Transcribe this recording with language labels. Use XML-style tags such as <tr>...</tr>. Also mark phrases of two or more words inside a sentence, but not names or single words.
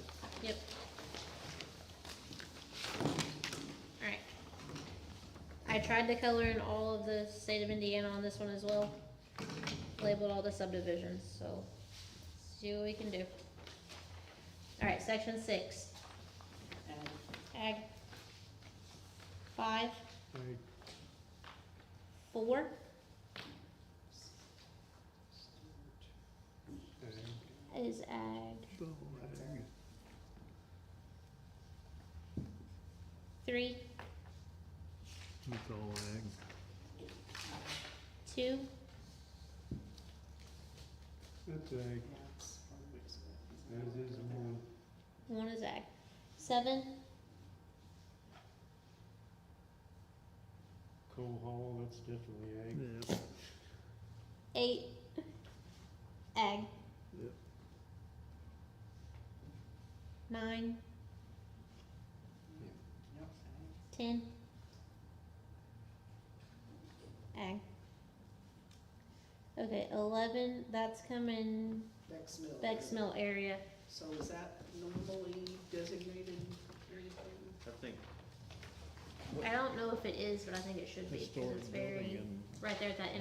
<en>Yep. Alright. I tried to color in all of the state of Indiana on this one as well. Labeled all the subdivisions, so see what we can do. Alright, section 6. And Ag. 5, Ag. 4, Ag. is ag. Oh, ag. 3, It's all ag. 2, That's ag, Yeah, it's probably just about- as is one. 1 is ag. 7, Coal hall, that's definitely ag. Yeah. 8, ag. Yep. 9, Yep, 10, ag. Okay, 11, that's coming Beck's Mill. Beck's Mill area. So is that normally designated area? I think, I don't know if it is, but I think it should be, because Historic it's building very, and right there at that</en>